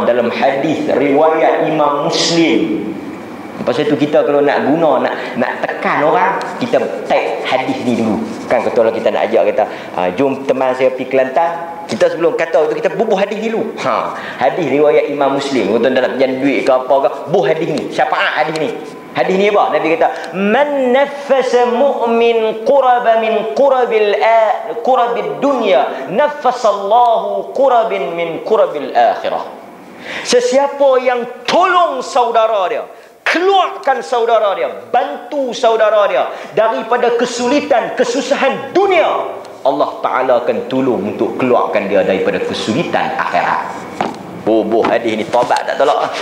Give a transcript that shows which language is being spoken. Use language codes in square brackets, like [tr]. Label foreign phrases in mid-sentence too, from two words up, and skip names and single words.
[ms] Dalam hadis riwayat Imam Muslim, pasal tu kita kalau nak guna, nak tekan orang, kita type hadis ni dulu. Kan kalau kita nak ajak kata, jom teman saya pergi Kelantan, kita sebelum kata tu kita bubuh hadis dulu. Hadis riwayat Imam Muslim. Tuan dalam pinjam duit ke apa ke, buh hadis ni, syafaat hadis ni. Hadis ni apa? Nabi kata, [ar] من نفس مؤمن كربة من كرب الدنيا نفس الله كربة من كرب الآخرة. [ms] Sesiapa yang tolong saudara dia, keluarkan saudara dia, bantu saudara dia daripada kesulitan, kesusahan dunia, Allah Ta'ala akan tolong untuk keluarkan dia daripada kesulitan akhirat. Bubuh hadis ni, tobat tak tolak.